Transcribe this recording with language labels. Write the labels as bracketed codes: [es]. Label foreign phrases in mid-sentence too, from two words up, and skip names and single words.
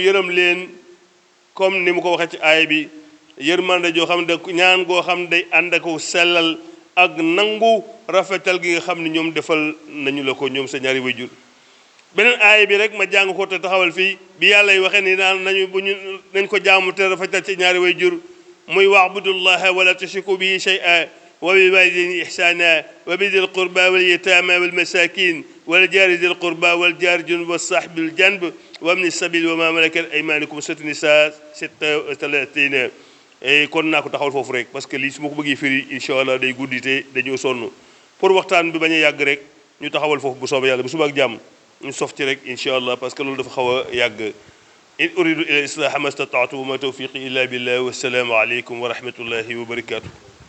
[wo] yërëm leen comme ni mu ko waxee ci aaya bi yërmande joo xam ne ñaan goo xam ne day ànd ak sellal ak nangu rafetal gi nga xam ne ñoom defal nañu la ko ñoom sa ñaari waajur beneen aaya bi rek ma jàng ko te taxawal fii bi yàlla y waxee ni naan nañ ko jaamu te rafetal ci ñaari waajur muy [ar] واعبدوا الله ولا تشركوا به شيئا وبالوالدين إحسانا وبذي القربى واليتامى والمساكين والجار ذي القربى والجار جنب والصاحب الجنب ومن السبيل وما ملكت أيمانكم سورة النساء 36 [wo] kon naa ko taxawal foofu rek [fr] parce que [wo] lii su ma ko bëggee firi [ar] إن شاء الله [wo] day guddite dañoo sonn pour waxtaan bi bañ a yàgg rek ñu taxawal foofu bu soobee yàlla bu suba ak jàmm ñu sof ci rek [ar] إن شاء الله [fr] parce que [wo] loolu dafa xaw a yàgg [ar] إن أريد إلا الإصلاح ما استطعت وما توفيقي إلا بالله والسلام عليكم ورحمة الله وبركاته